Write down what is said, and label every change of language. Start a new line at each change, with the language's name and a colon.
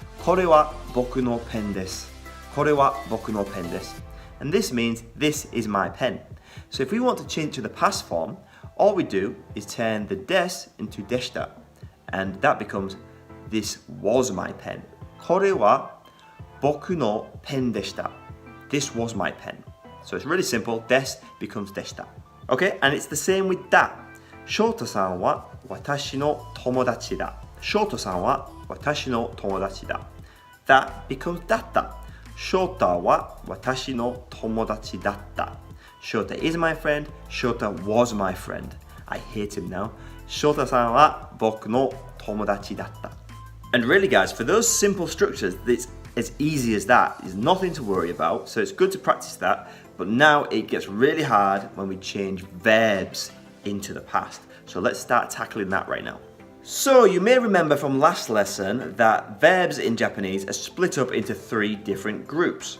Japanese: これは僕のペンです。これは僕のペンです。
English: And this means this is my pen. So if we want to change to the past form, all we do is turn the des into deshita, and that becomes this was my pen.
Japanese: これは僕のペンでした。
English: This was my pen. So it's really simple. Des becomes deshita. Okay, and it's the same with da.
Japanese: 翔太さんは私の友達だ。翔太さんは私の友達だ。
English: That becomes datta.
Japanese: 翔太は私の友達だった。
English: Shota is my friend. Shota was my friend. I hate him now.
Japanese: Shota さんは僕の友達だった。
English: And really guys, for those simple structures, it's as easy as that. There's nothing to worry about. So it's good to practice that. But now it gets really hard when we change verbs into the past. So let's start tackling that right now. So you may remember from last lesson that verbs in Japanese are split up into 3 different groups.